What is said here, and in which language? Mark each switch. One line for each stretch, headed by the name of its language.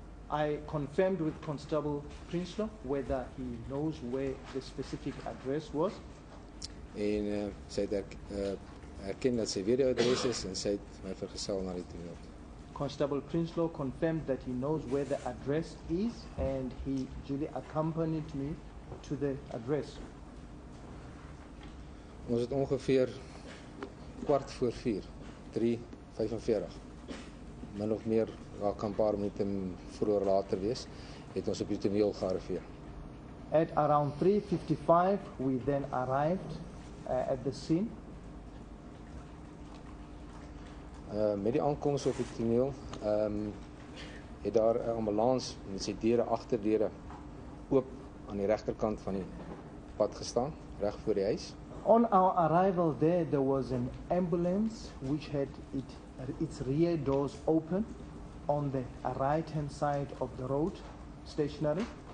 English: I confirmed with Constable Prinsloo whether he knows where the specific address was.
Afrikaans: En sy het erken dat sy weet die adres is en sy het my vergesel na die toneel.
English: Constable Prinsloo confirmed that he knows where the address is and he duly accompanied me to the address.
Afrikaans: Ons het ongeveer 3:15, 3:45. Min of meer, kan 'n paar minute vroeër later wees, het ons op die toneel gearriveer.
English: At around 3:55, we then arrived at the scene.
Afrikaans: Met die aankoms op die toneel, het daar 'n ambulans met sy deure agterdeure oop aan die regterkant van die pad gestaan, reg voor die huis.
English: On our arrival there was an ambulance which had its rear doors open on the right-hand side of the road, stationary.